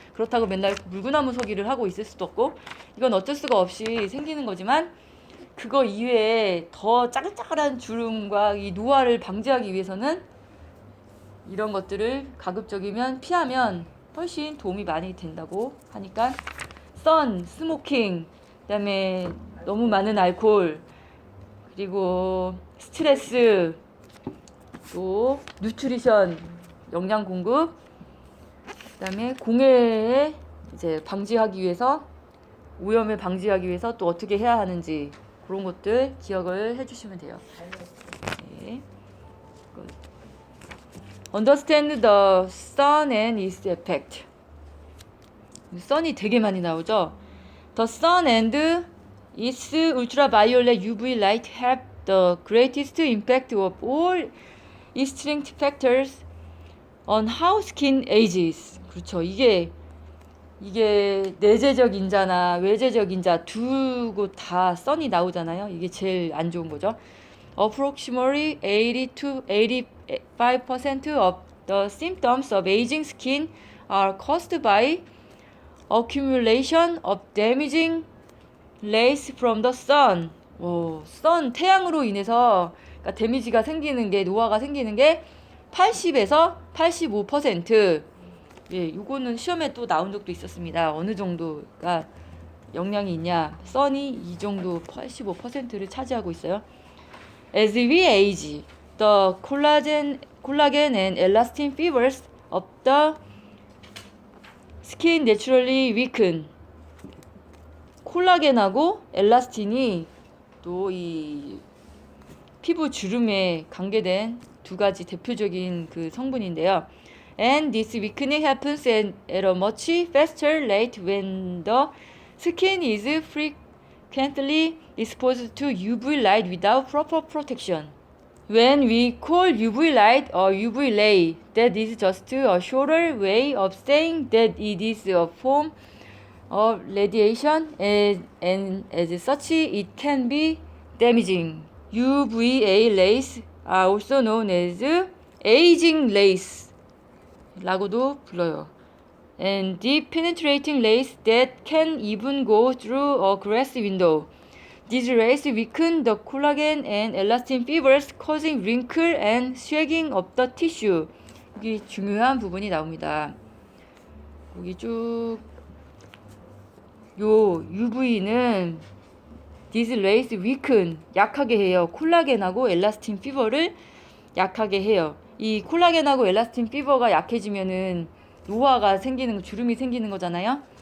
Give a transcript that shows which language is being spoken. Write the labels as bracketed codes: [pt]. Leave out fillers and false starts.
[ko] 그렇다고 맨날 물구나무 서기를 하고 있을 수도 없고, 이건 어쩔 수가 없이 생기는 거지만, 그거 이외에 더 짜글짜글한 주름과 이 노화를 방지하기 위해서는 이런 것들을 가급적이면 피하면 훨씬 도움이 많이 된다고 하니까, 스모킹, 그다음에 너무 많은 알코올, 그리고 스트레스, 또 누트리션, 영양 공급, 그다음에 공해에 이제 방지하기 위해서, 오염을 방지하기 위해서 또 어떻게 해야 하는지 그런 것들 기억을 해주시면 돼요. 네. [en] Understand the sun and its effect. [ko] sun이 되게 많이 나오죠. [en] The sun and its ultraviolet UV light have the greatest impact of all extrinsic factors on how skin ages. [ko] 그렇죠. 이게 내재적 인자나 외재적 인자 두 곳 다 sun이 나오잖아요. 이게 제일 안 좋은 거죠. [en] Approximately 80 to 85% of the symptoms of aging skin are caused by accumulation of damaging rays from the sun. [ko] 태양으로 인해서 그러니까 데미지가 생기는 게, 노화가 생기는 게 80에서 85%. 예, 요거는 시험에 또 나온 적도 있었습니다. 어느 정도가 영향이 있냐. sun이 이 정도 85%를 차지하고 있어요. [en] As we age, the collagen and elastin fibers of the skin naturally weaken. [ko] 콜라겐하고 엘라스틴이 또 이 피부 주름에 관계된 두 가지 대표적인 그 성분인데요. [en] And this weakening happens at a much faster rate when the skin is frequently exposed to UV light without proper protection. When we call UV light a UV ray, that is just a shorter way of saying that it is a form of radiation and as such it can be damaging. UVA rays are also known as aging rays [ko] 라고도 불러요. [en] And deep penetrating rays that can even go through a glass window. These rays weaken the collagen and elastin fibers, causing wrinkle and sagging of the tissue. [ko] 여기 중요한 부분이 나옵니다. 여기 쭉 요 UV는 [en] these rays weaken, [ko] 약하게 해요. 콜라겐하고 엘라스틴 피버를 약하게 해요. 이 콜라겐하고 엘라스틴 피버가 약해지면은 노화가 생기는, 주름이 생기는 거잖아요.